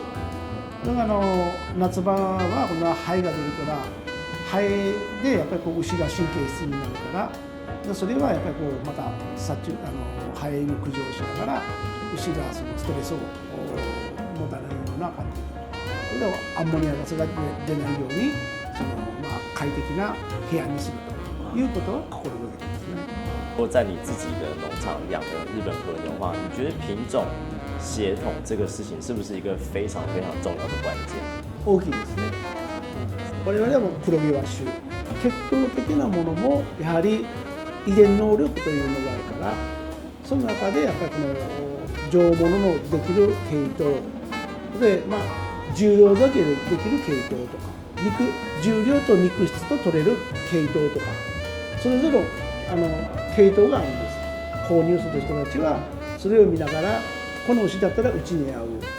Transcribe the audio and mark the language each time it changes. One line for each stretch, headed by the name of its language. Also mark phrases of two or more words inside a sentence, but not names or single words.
Japanese: だから夏場は今度はハエが出るからハエでやっぱりこう牛が神経質になるから、それはやっぱりこうまたハエに駆除をしながら牛がそのストレスを持たないような感じ。それでアンモニアガスが出ないように快適な部屋にするということを心がけてますね。
Chinese: 如果在你自己的农场养的日本和牛的话，你觉得品種协同这个事情是不是一个非常非常重要的关键？
Japanese: 大きいですね。我々はもう黒毛和種、血統的なものもやはり遺伝能力というのがあるから、その中でやっぱりこの上物のできる系統で、重量だけでできる系統とか、重量と肉質と取れる系統とか、それぞれ系統があるんです。購入する人たちはそれを見ながらこの牛だったらうちに合う、